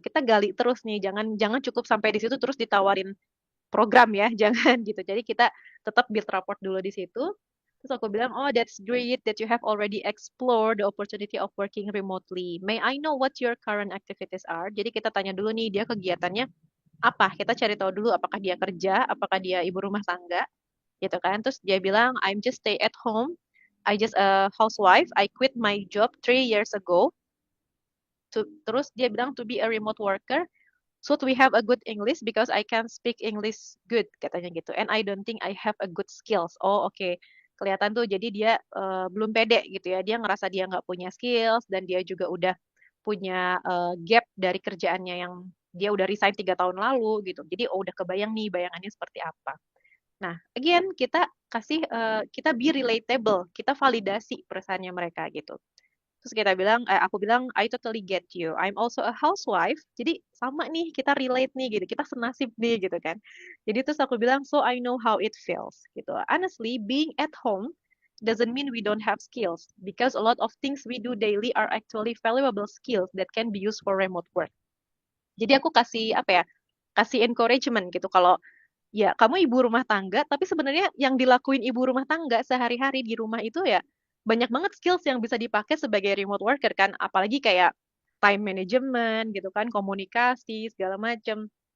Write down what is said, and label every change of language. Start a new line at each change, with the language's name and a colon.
Indonesian: Kita gali terus nih, jangan jangan cukup sampai di situ terus ditawarin program ya, jangan gitu. Jadi kita tetap build rapport dulu di situ. Terus aku bilang,
English: oh that's great that you have already explored the opportunity of working remotely. May I know what your current activities are?
Indonesian: Jadi kita tanya dulu nih dia kegiatannya apa? Kita cari tahu dulu apakah dia kerja, apakah dia ibu rumah tangga, gitu kan. Terus dia bilang,
English: I'm just stay at home. I just a housewife. I quit my job 3 years ago.
Indonesian: Terus dia bilang
English: to be a remote worker. Should we have a good English because I can speak English good
Indonesian: katanya gitu.
English: And I don't think I have a good skills.
Indonesian: Oh oke. Kelihatan tuh jadi dia belum pede gitu ya. Dia ngerasa dia nggak punya skills dan dia juga udah punya gap dari kerjaannya yang dia udah resign 3 tahun lalu gitu. Jadi udah kebayang nih bayangannya seperti apa. Nah, again kita be relatable, kita validasi perusahaannya mereka gitu. Terus aku bilang,
English: I totally get you. I'm also a housewife.
Indonesian: Jadi sama nih, kita relate nih gitu. Kita senasib nih gitu kan. Jadi terus aku bilang,
English: so I know how it feels
Indonesian: gitu.
English: Honestly, being at home doesn't mean we don't have skills because a lot of things we do daily are actually valuable skills that can be used for remote work.
Indonesian: Jadi aku kasih apa ya? Kasih encouragement gitu kalau ya kamu ibu rumah tangga, tapi sebenarnya yang dilakuin ibu rumah tangga sehari-hari di rumah itu ya banyak banget skills yang bisa dipakai sebagai remote worker kan, apalagi kayak time management gitu kan, komunikasi segala macam.